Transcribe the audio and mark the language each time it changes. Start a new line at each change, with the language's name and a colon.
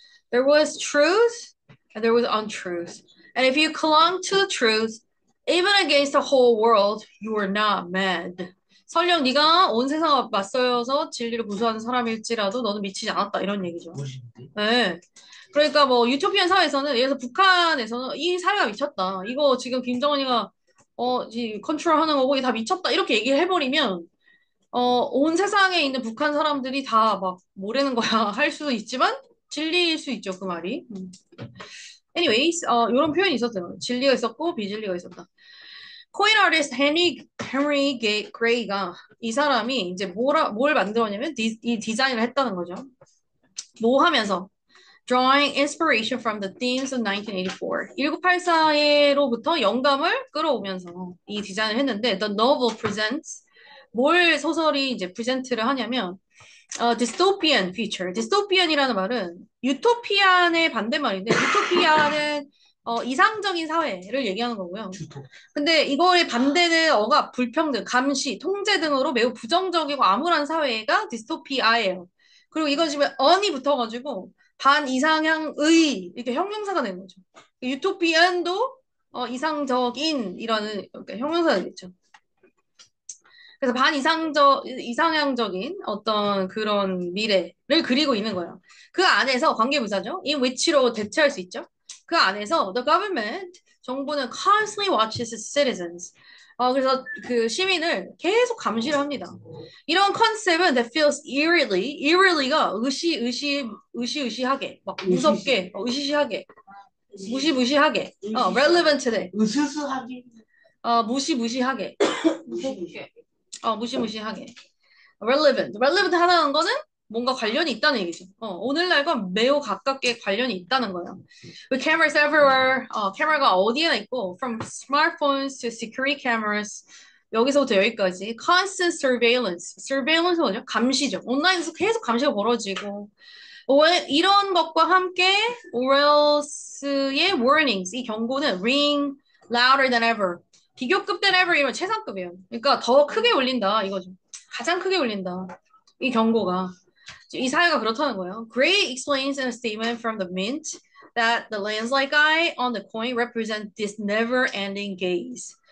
English: There was truth and there was untruth. And if you clung to the truth, even against the whole world, you were not mad.
Korean: 설령 네가 온 세상과 맞서서 진리를 고수하는 사람일지라도 너는 미치지 않았다 이런 얘기죠. 무엇인데? 네. 그러니까 뭐 유토피안 사회에서는 예를 들어서 북한에서는 이 사회가 미쳤다. 이거 지금 김정은이가 컨트롤하는 거고 이게 다 미쳤다. 이렇게 얘기를 해버리면 온 세상에 있는 북한 사람들이 다 막 뭐라는 거야 할 수도 있지만 진리일 수 있죠, 그 말이. Anyways, 이런 표현이 있었어요. 진리가 있었고 비진리가 있었다. 코인 아티스트 헨리 그레이가 이 사람이 이제 뭘 만들었냐면 이 디자인을 했다는 거죠. 뭐 하면서
English: drawing inspiration from the themes of 1984.
Korean: 1984로부터 영감을 끌어오면서 이 디자인을 했는데
English: the novel presents
Korean: 뭘 소설이 이제 프레젠트를 하냐면
English: dystopian feature.
Korean: dystopian이라는 말은 유토피안의 반대말인데 유토피아는 이상적인 사회를 얘기하는 거고요. 주토. 근데 이거의 반대는 억압, 불평등, 감시, 통제 등으로 매우 부정적이고 암울한 사회가 디스토피아예요. 그리고 이건 지금 언이 붙어가지고 반이상향의 이렇게 형용사가 되는 거죠. 유토피안도 이상적인이라는 그러니까 형용사가 되겠죠. 그래서 이상향적인 어떤 그런 미래를 그리고 있는 거예요. 그 안에서 관계부사죠. in which로 대체할 수 있죠. 그 안에서
English: the government,
Korean: 정부는
English: constantly watches its citizens.
Korean: 그래서 그 시민을 계속 감시를 합니다. 이런 컨셉은
English: that feels eeriely
Korean: 가 의시의시하게, 막 으시시. 무섭게, 의시시하게, 무시무시하게, relevant돼, 으스스하게. 무시무시하게, 무시무시. 무시무시하게. relevant 하다는 거는 뭔가 관련이 있다는 얘기죠. 오늘날과 매우 가깝게 관련이 있다는 거예요.
English: With cameras everywhere,
Korean: 카메라가 어디에나 있고,
English: from smartphones to security cameras,
Korean: 여기서부터 여기까지
English: constant surveillance 뭐죠?
Korean: 감시죠. 온라인에서 계속 감시가 벌어지고, 이런 것과 함께 오렐스의 warnings, 이 경고는
English: ring louder than ever,
Korean: 비교급 than ever 이런 최상급이에요. 그러니까 더 크게 울린다 이거죠. 가장 크게 울린다. 이 경고가. 이 사회가 그렇다는 거예요.
English: Gray explains in a statement from the mint that the lens-like eye on the coin represent this never-ending gaze.